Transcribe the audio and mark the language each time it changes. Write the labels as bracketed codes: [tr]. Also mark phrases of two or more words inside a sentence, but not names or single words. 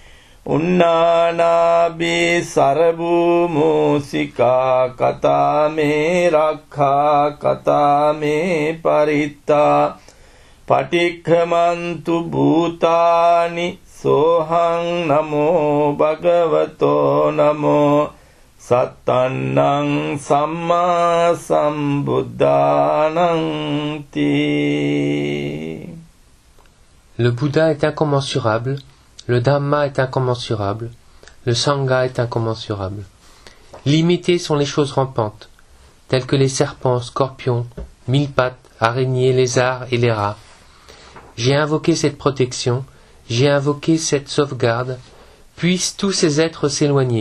[pi] unnanabi sarabhu musika katame rakha katame paritta patikhamantu bhutani sohang namo bhagavato namo sattannang samma sambuddhanang ti. [fr] Le Bouddha est incommensurable, le Dhamma est incommensurable, le Sangha est incommensurable. Limitées sont les choses rampantes, telles que les serpents, scorpions, 1000 pattes, araignées, lézards et les rats. J'ai invoqué cette protection, j'ai invoqué cette sauvegarde, puissent tous ces êtres s'éloigner.